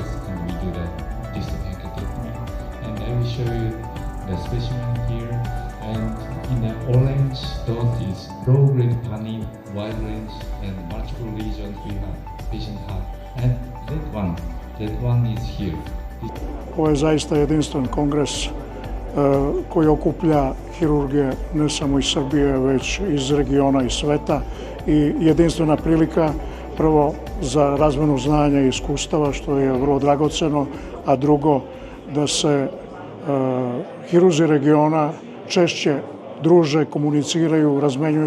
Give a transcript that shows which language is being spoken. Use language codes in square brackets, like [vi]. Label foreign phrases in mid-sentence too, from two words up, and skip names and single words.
[en] And we do the distal pancreatectomy. And I will show you the specimen here. And in the orange dot is low-grade panin, wide range, and multiple regions patient have. And that one is here. [sr] Ovo je zaista jedinstven kongres koji okuplja hirurge ne samo iz Srbije, već iz regiona i sveta, i jedinstvena prilika prvo za razmenu znanja i iskustava, što je vrlo dragoceno, a drugo da se hirurzi regiona češće druže, komuniciraju, razmenjuju